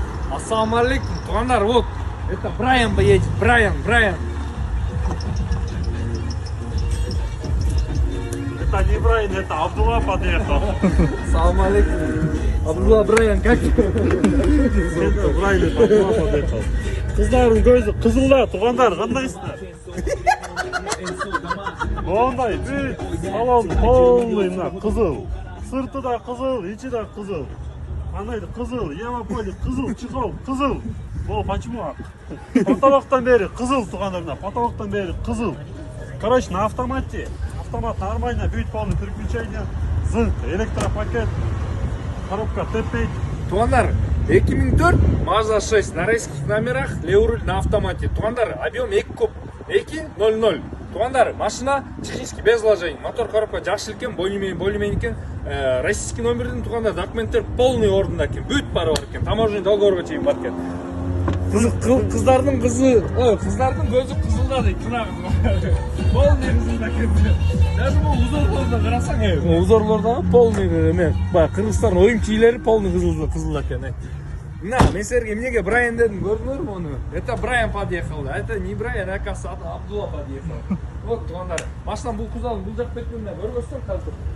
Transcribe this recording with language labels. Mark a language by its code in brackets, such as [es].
[ru] Ассаламу алейкум, туугандар, вот. Это Брайан едет, Брайан. Это не Брайан, это Абдулла подъехал. Ассаламу алейкум. Абдулла Брайан, как? Это Брайан, это Абдулла подъехал. [ky] Кыздардын көзү кызылда, туугандар, кандайсыздар? Мондай, бүт салон полный мына кызыл. Сырты да кызыл, ичи да кызыл. Анайды кызыл, Ямаполис кызыл, чехол кызыл. О, [ru] почему? [ky] Потолоктон бери кызыл туугандар, мына потолоктон бери кызыл. [ru] Короче, на автомате. Автомат нормально, бүт полный переключение. [ky] Зынк, электропакет. Коробка теппейт. [ru] Туугандар, 2004 Mazda 6 на рейских номерах, левый руль на автомате. Туугандар, объем 2 куб, 2.00. Туугандар, машина технически без вложений. [ky] Мотор коробка жакшы экен, более-менее экен. Российский номердин туугандар документтер полный ордунда экен. Бүт бары бар экен. Таможенный договорго чейин бар экен. Кыздардын көзү кызылда дейт. Полный кызылда экен. Даже бул узорлордо карасаң, узорлордо полный эме, баягы Кыргызстан оюн кийлери полный кызылда экен. На, мен силерге эмнеге Брайан дедим, көрдүңөрбү муну? [ru] Это Брайан подъехал, а это не Брайан, а Абдулла подъехал. [ky] Вот, туугандар, машинанын бул кузовун бул жак бетинде көргөзсөң казыр.